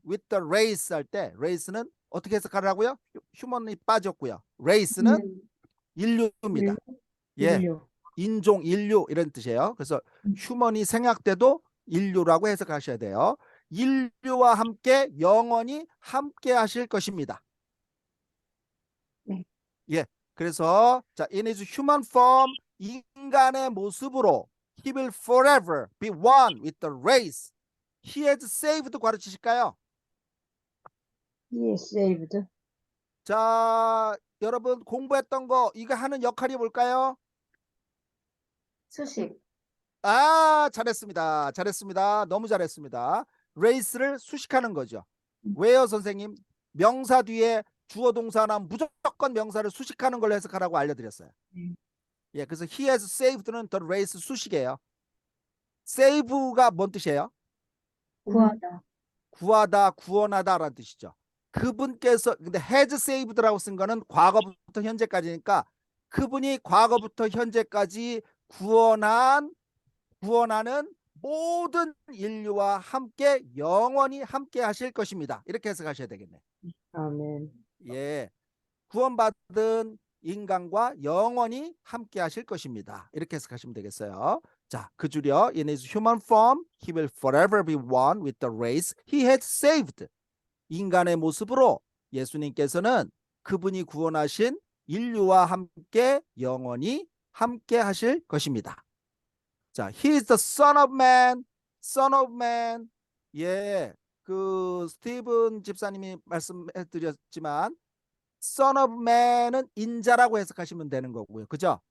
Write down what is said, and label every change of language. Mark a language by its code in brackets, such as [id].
[en] with the race [ko] 할 때 race는 어떻게 해석하라고요? 휴먼이 빠졌고요. race는 인류입니다. 예, 인류. 인종, 인류 이런 뜻이에요. 그래서 휴먼이 생략돼도 인류라고 해석하셔야 돼요. 인류와 함께 영원히 함께 하실 것입니다. 네. [en] 예, 그래서 자, in his human form [ko] 인간의 모습으로 [en] he will forever be one with the race. he has saved 가르치실까요? He is saved. [ko] 자, 여러분 공부했던 거 이거 하는 역할이 뭘까요? 수식. 아, 잘했습니다. 잘했습니다. 너무 잘했습니다. race를 수식하는 거죠. 왜요, 선생님? 명사 뒤에 주어 동사나 무조건 명사를 수식하는 걸로 해석하라고 알려드렸어요. 예, 그래서 [en] he has saved [ko] 는 the race 수식이에요. save가 뭔 뜻이에요? 구하다. 구하다, 구원하다라는 뜻이죠. 그분께서 근데 [en] has saved [ko] 라고 쓴 거는 과거부터 현재까지니까 그분이 과거부터 현재까지 구원하는 모든 인류와 함께 영원히 함께 하실 것입니다. 이렇게 해석하셔야 되겠네. 아멘. 예, 구원받은 인간과 영원히 함께 하실 것입니다. 이렇게 해석하시면 되겠어요. 자, 그 줄여 [en] in his human form he will forever be one with the race he had saved. [ko] 인간의 모습으로 예수님께서는 그분이 구원하신 인류와 함께 영원히 함께 하실 것입니다. [en] 자, he is the son of man. son of man. [ko] 예, 그 스티븐 집사님이 말씀해 드렸지만 son of man은 인자라고 해석하시면 되는 거고요. 그죠?